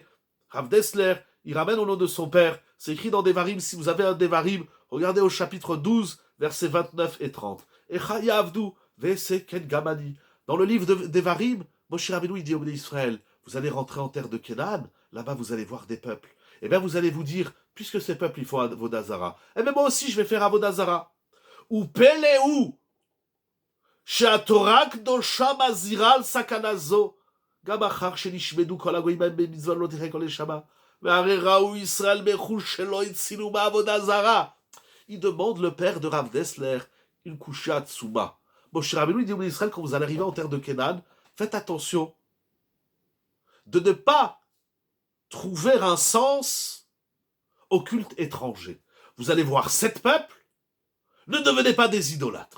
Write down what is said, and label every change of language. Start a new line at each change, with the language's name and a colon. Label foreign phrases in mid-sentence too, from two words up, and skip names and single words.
French: Rav Dessler, il ramène au nom de son père, c'est écrit dans Devarim, si vous avez un Devarim, regardez au chapitre 12, versets 29 et 30.
Hebrew: איכה יעבדו, ואעשה כן גם אני.
French: Dans le livre de Devarim, Moshe Rabbeinu, il dit au
Hebrew: בני ישראל,
French: vous allez rentrer en terre de Canaan, là-bas vous allez voir des peuples. Et bien vous allez vous dire, puisque ces peuples, ils font Avodazara, eh bien moi aussi je vais faire Avodazara.
Hebrew: ופלא, שהתורה הקדושה מזהירה על סכנה זו, גם אחר שנשמדו כל הגויים בהם במצוות לא תחיה כל נשמה, והרי ראו ישראל בחוש שלא הצילו מעבודה זרה.
French: Il demande le père de Rav Dessler une
Hebrew: קושיא עצומה.
French: Moshe Rabbeinu dit au Israël, quand vous allez arriver en terre de Canaan, faites attention de ne pas trouver un sens au culte étranger. Vous allez voir 7 peuples, ne devenez pas des idolâtres.